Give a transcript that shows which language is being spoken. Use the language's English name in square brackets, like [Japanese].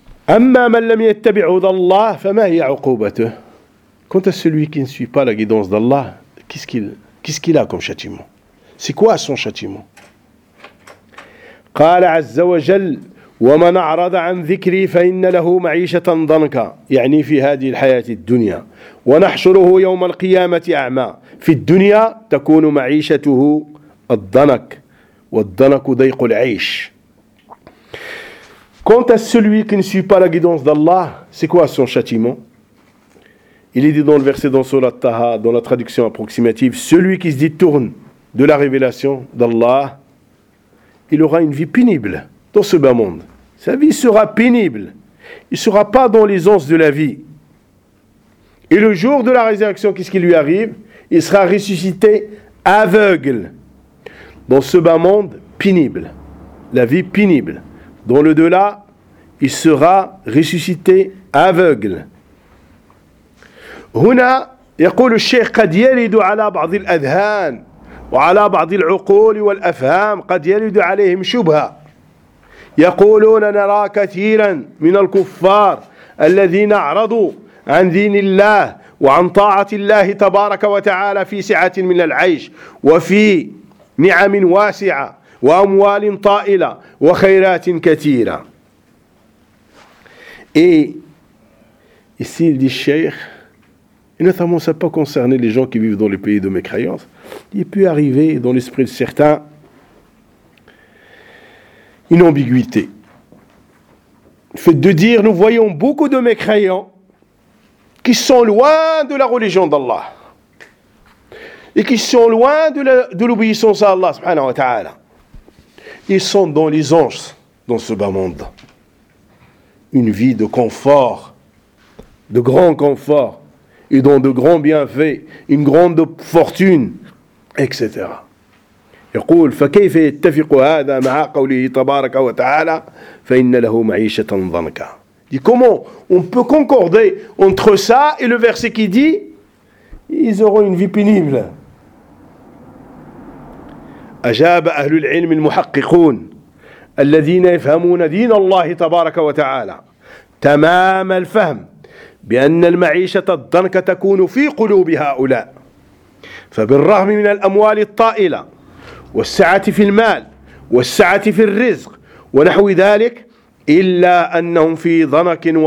[Arabic] أما من لم يتبع هدى الله فما هي عقوبته؟ كنت [French] celui qui ne suit pas la guidance d'Allah, qu'est-ce qu'il a comme châtiment? C'est quoi son châtiment? [Arabic] قال عز وجل ومن أعرض عن ذكري فإن له معيشة ضنكا، يعني في هذه الحياة الدنيا، ونحشره يوم القيامة أعمى، في الدنيا تكون معيشته الضنك والضنك ضيق العيش. [French] Quant à celui qui ne suit pas la guidance d'Allah, c'est quoi son châtiment? Il est dit dans le verset dans Surat Taha, dans la traduction approximative, celui qui se détourne de la révélation d'Allah, il aura une vie pénible dans ce bas monde. Sa vie sera pénible. Il ne sera pas dans l'aisance de la vie. Et le jour de la résurrection, qu'est-ce qui lui arrive? Il sera ressuscité aveugle dans ce bas monde pénible. La vie pénible. Dans le delà, il sera ressuscité aveugle. [Arabic] هنا يقول الشيخ قد يلد على بعض الأذهان وعلى بعض العقول والأفهام قد يلد عليهم شبهة يقولون نرى كثيرا من الكفار الذين أعرضوا عن دين الله وعن طاعة الله تبارك وتعالى في سعة من العيش وفي نعم واسعة وأموال طائلة وخيرات كثيرة. [French] ici le cheikh, et notamment ça pas concerner les gens qui vivent dans les pays de mécréance, il peut arriver dans l'esprit de certains une ambiguïté. Le fait de dire nous voyons beaucoup de mécréants qui sont loin de la religion d'Allah et qui sont loin de l'obéissance à Allah subhanahu wa ta'ala. Ils sont dans les anges, dans ce bas monde. Une vie de confort, de grand confort, et dans de grands bienfaits, une grande fortune, etc. [Arabic] يقول فكيف يتفق هذا مع قوله تبارك وتعالى فإن له معيشة ضنكا. [French] Dit comment on peut concorder entre ça et le verset qui dit ils auront une vie pénible. [Arabic] أجاب أهل العلم المحققون الذين يفهمون دين الله تبارك وتعالى تمام الفهم بأن المعيشة الضنكة تكون في قلوب هؤلاء فبالرغم من الأموال الطائلة والسعة في المال والسعة في الرزق ونحو ذلك إلا أنهم في ضنك